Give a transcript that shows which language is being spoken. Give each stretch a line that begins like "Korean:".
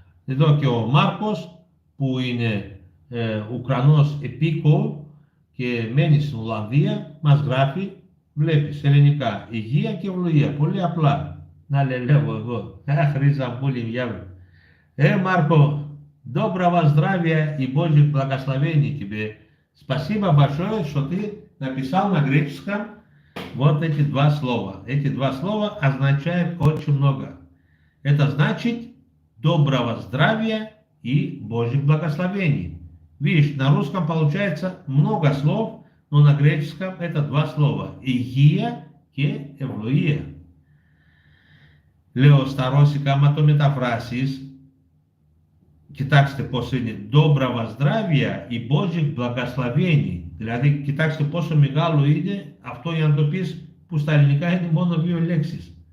Greek: Εδώ και ο Μάρκος που είναι Ουκρανός επίκο και μένει στην Ολλανδία, μας γράφει, βλέπεις, ελληνικά, υγεία και ευλογία, πολύ απλά. Να λέω εγώ, Χρήζα πολύ διάβολο.
Russian: Марко, доброго здравия и Божьих благословений тебе. Спасибо большое, что ты написал на греческом вот эти два слова. Эти два слова означают очень много. Это значит доброго здравия и Божьих благословений. Видишь, на русском получается много слов, но на греческом это два слова.
Greek: Υγεία και ευλογία. Λέω στα ρώσικα, άμα το μεταφράσεις, κοιτάξτε πώς είναι,
Russian: доброго здравия и Божьих благословений.
Greek: Δηλαδή, κοιτάξτε πόσο μεγάλο είναι αυτό για να το πεις που στα ελληνικά είναι μόνο δύο λέξεις.